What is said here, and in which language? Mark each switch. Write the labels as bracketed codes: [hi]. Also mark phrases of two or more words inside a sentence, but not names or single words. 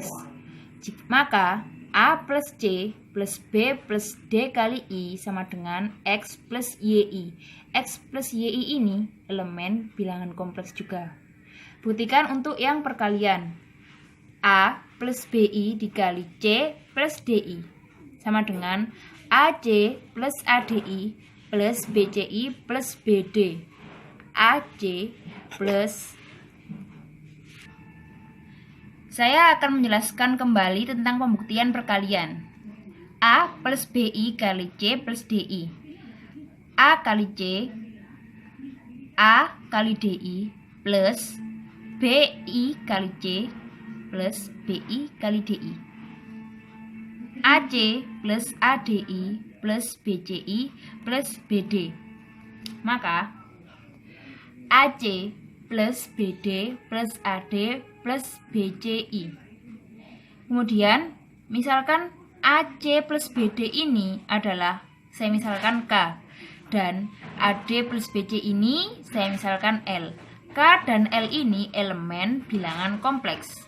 [id] Maka A plus C plus B plus D kali I sama dengan X plus YI. X plus YI ini elemen bilangan kompleks juga. Buktikan untuk yang perkalian. A plus BI dikali C plus DI sama dengan AC plus ADI plus BCI plus BD. AC plus. Saya akan menjelaskan kembali tentang pembuktian perkalian. A plus BI kali C plus DI. A kali C, A kali DI plus BI kali C plus BI kali DI. AC plus ADI plus BCI plus BD. Maka AC plus BD plus AD plus BCI. Kemudian misalkan AC plus BD ini adalah saya misalkan K, dan AD plus BC ini saya misalkan L. K dan L ini elemen bilangan kompleks.